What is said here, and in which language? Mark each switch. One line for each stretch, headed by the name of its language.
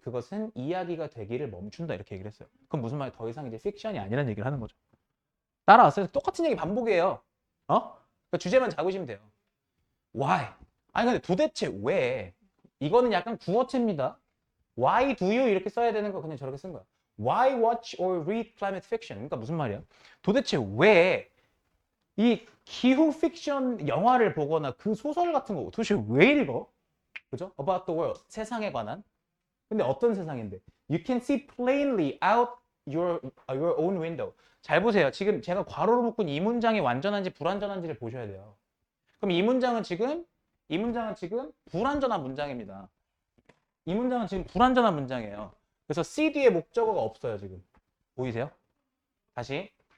Korean: 그것은 이야기가 되기를 멈춘다 이렇게 얘기를 했어요. 그럼 무슨 말이야? 더 이상 이제 픽션이 아니라는 얘기를 하는 거죠. 따라왔어요. 똑같은 얘기 반복이에요. 그러니까 주제만 잡으시면 돼요.
English: Why?
Korean: 아니 근데 도대체 왜? 이거는 약간 구어체입니다.
English: Why do you
Korean: 이렇게 써야 되는 거 그냥 저렇게 쓴 거야.
English: Why watch or read climate fiction?
Korean: 그러니까 무슨 말이야? 도대체 왜 이 기후 픽션 영화를 보거나 그 소설 같은 거 도대체 왜 읽어? 그죠?
English: About the world.
Korean: 세상에 관한. 근데 어떤 세상인데?
English: You can see plainly out your own window.
Korean: 잘 보세요. 지금 제가 괄호로 묶은 이 문장이 완전한지 불완전한지를 보셔야 돼요. 그럼 이 문장은 지금 불완전한 문장입니다. 이 문장은 지금 불완전한 문장이에요. 그래서 C 뒤에 목적어가 없어요, 지금. 보이세요? 다시.